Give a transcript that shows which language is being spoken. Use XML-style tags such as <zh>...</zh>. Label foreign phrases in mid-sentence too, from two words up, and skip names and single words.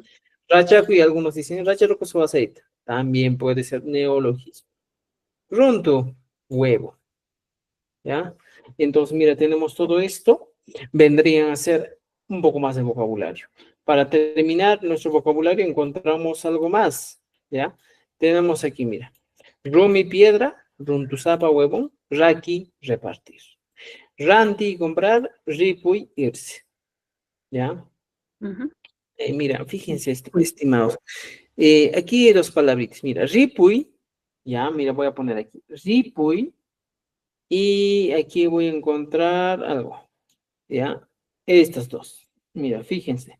<es>Rachaku y algunos dicen rachaku su aceite. También puede ser neologismo. Runtu, huevo. ¿Ya? Entonces, mira, tenemos todo esto. Vendrían a ser un poco más de vocabulario. Para terminar nuestro vocabulario encontramos algo más. ¿Ya? Tenemos aquí, mira. Rumi, piedra. Runtusapa, huevón. Raki, repartir. Ranti, comprar. Ripuy, irse. ¿Ya? Ujú. Mira, fíjense, Uy, estimados. Aquí hay dos palabritas. Mira, ripuy. Ya, mira, voy a poner aquí. Ripuy. Y aquí voy a encontrar algo. ¿Ya? Estas dos. Mira, fíjense.</es>